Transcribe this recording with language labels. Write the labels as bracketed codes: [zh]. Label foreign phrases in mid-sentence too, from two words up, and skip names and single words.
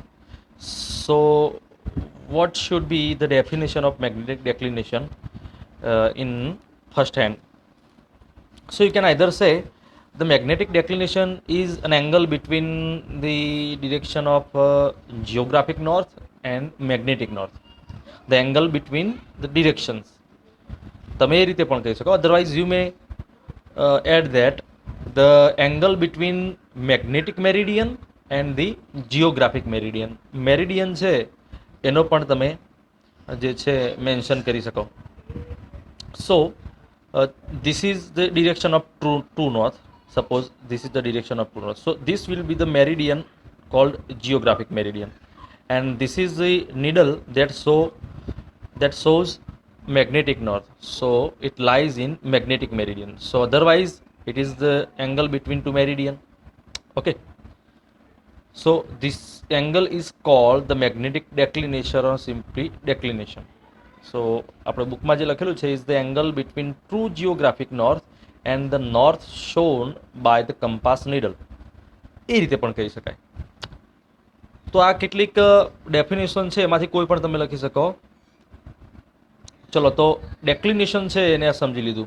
[en] So, what should be the definition of magnetic declination in first hand? So you can either say the magnetic declination is an angle between the direction of geographic north and magnetic north. The angle between the directions. [gu] તમે એ રીતે પણ કહી શકો. [en] Otherwise you may add that the angle between magnetic meridian and the geographic meridian. [gu] Meridian છે એનો પણ તમે જે છે મેન્શન કરી શકો. [en] So this is the direction of true north. Suppose this is the direction of true north, so this will be the meridian called geographic meridian, and this is the needle that shows magnetic north, so it lies in magnetic meridian. So otherwise it is the angle between two meridian. Okay, so this angle is called the magnetic declination or simply declination. સો [gu] આપણે બુકમાં જે લખેલું છે [en] is the angle between true geographic north and the north shown by the compass needle, [gu] એ રીતે પણ કહી શકાય. તો આ કેટલીક ડેફિનેશન છે, એમાંથી કોઈ પણ તમે લખી શકો. ચલો, તો ડેક્લિનેશન છે એને આ સમજી લીધું.